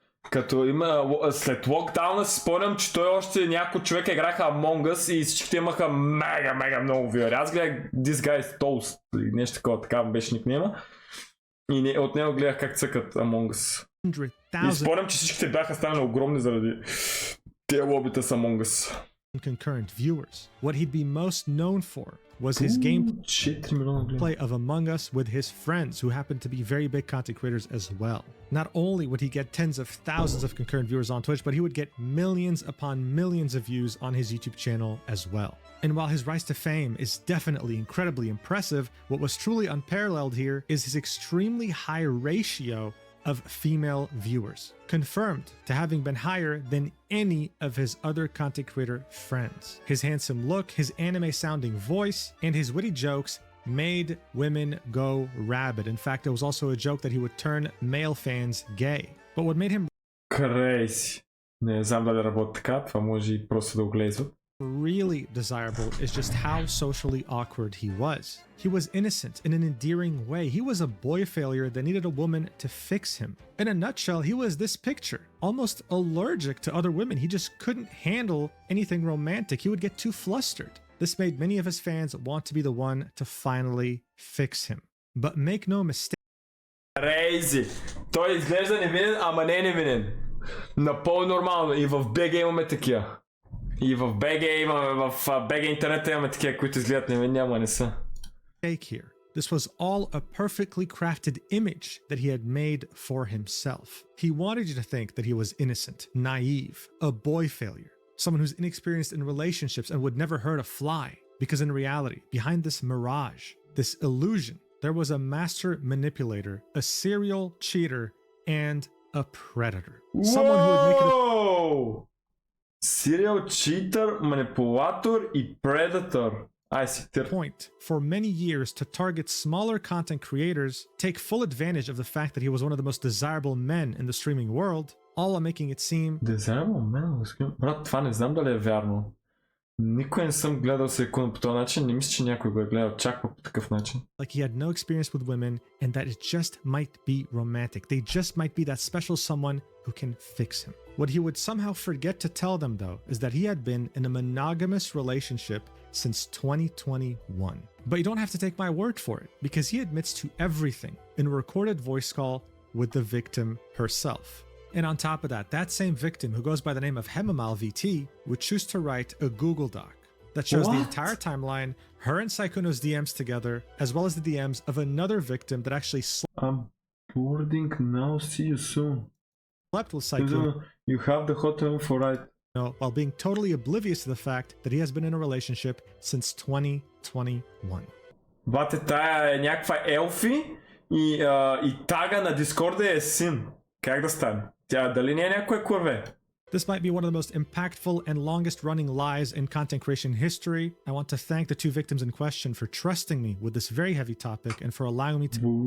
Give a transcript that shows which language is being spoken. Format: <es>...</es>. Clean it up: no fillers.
<bg>Като има след локдауна си спомням, че той още няколко човека играха Among Us и всичките имаха мега много виори. Аз гледах This Guy is Toast или нещо такова, така беше никнема. И от него гледах как цъкат Among Us. И спомням, че всичките бяха станали огромни заради тези лобита с Among Us.</bg> <en>Concurrent viewers. What he'd be most known for was his gameplay of Among Us with his friends, who happened to be very big content creators as well. Not only would he get tens of thousands of concurrent viewers on Twitch, but he would get millions upon millions of views on his YouTube channel as well. And while his rise to fame is definitely incredibly impressive, what was truly unparalleled here is his extremely high ratio of female viewers, confirmed to having been higher than any of his other content creator friends. His handsome look, his anime-sounding voice, and his witty jokes made women go rabid. In fact, there was also a joke that he would turn male fans gay. But what made him crazy,</en> <bg>не знам дали работи така, това може и просто да го глезват.</bg> <en>Really desirable is just how socially awkward he was. He was innocent in an endearing way. He was a boy failure that needed a woman to fix him. In a nutshell, he was this picture, almost allergic to other women. He just couldn't handle anything romantic. He would get too flustered. This made many of his fans want to be the one to finally fix him. But make no mistake. Crazy!</en> <bg>Той изглежда невинен, ама не е невинен. Напълно нормално. И в БГ имаме такива. И в БГ имаме, в БГ интернета имаме такива, които изгледат невинни, ама не са.</bg> <en>Here. This was all a perfectly crafted image that he had made for himself. He wanted you to think that he was innocent, naive, a boy failure, someone who's inexperienced in relationships and would never hurt a fly. Because in reality, behind this mirage, this illusion, there was a master manipulator, a serial cheater, and a predator. Someone who would make it Serial cheater, manipulator</en> <bg>и</bg> <en>predator. Point for many years to target smaller content creators, take full advantage of the fact that he was one of the most desirable men in the streaming world, all while making it seem... Desirable men?</en> <bg>Брат, това не знам дали е вярно. Никой не съм гледал Sykkuno по този начин, не мисля, че някой го е гледал. Очаква по такъв начин.</bg> <en>Like he had no experience with women and that it just might be romantic. They just might be that special someone who can fix him. What he would somehow forget to tell them, though, is that he had been in a monogamous relationship since 2021. But you don't have to take my word for it, because he admits to everything in a recorded voice call with the victim herself. And on top of that, that same victim, who goes by the name of Hemamal VT, would choose to write a Google Doc that shows the entire timeline, her and Sykkuno's DMs together, as well as the DMs of another victim that actually I'm boarding now, see you soon. Slept with Sykkuno. You have the hotel for right. While being totally oblivious to the fact that he has been in a relationship since 2021.</en> <bg>Бате, тая е някаква елфи и тага на Дискорда е син. Как да стане? Тя дали не е някоя курве?</bg> <en>This might be one of the most impactful and longest running lies in content creation history. I want to thank the two victims in question for trusting me with this very heavy topic and for allowing me to...</en>